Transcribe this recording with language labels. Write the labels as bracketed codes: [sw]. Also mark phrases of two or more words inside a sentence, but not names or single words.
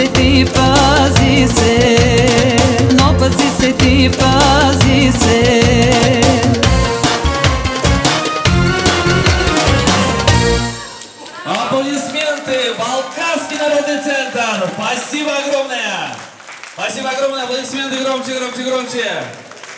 [bg] ти, пази се, но пази се ти, пази се. [ru] Аплодисменты! Балканский народный центр! Спасибо огромное! Спасибо огромное! Аплодисменты громче, громче, громче!